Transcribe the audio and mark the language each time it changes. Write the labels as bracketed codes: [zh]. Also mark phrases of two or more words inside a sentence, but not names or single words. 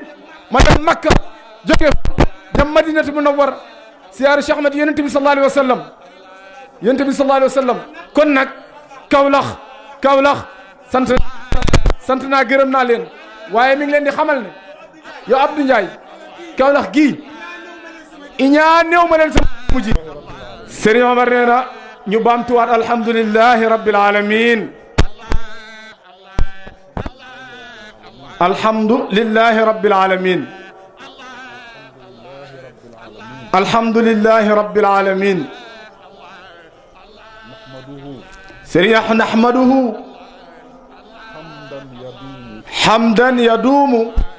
[wo] ma dem Makka jóge dem Madinatu Munawwara ziyaar Cheikh Ahmed yonent bi [ar] صلى الله عليه وسلم [wo] yonent bi [ar] صلى الله عليه وسلم [wo] kon nag Kawlax sant naa gërëm naa leen waaye mi ngi leen di xamal ne yow Abdou Ndiaye Kawlax gii iñaa néew ma leen sama mujj Serigne Omar nee na ñu baamtuwaat [ar] الحمد لله رب العالمين الحمد لله رب العالمين الحمد لله رب العالمين Serigne نحمده حمدا يدوم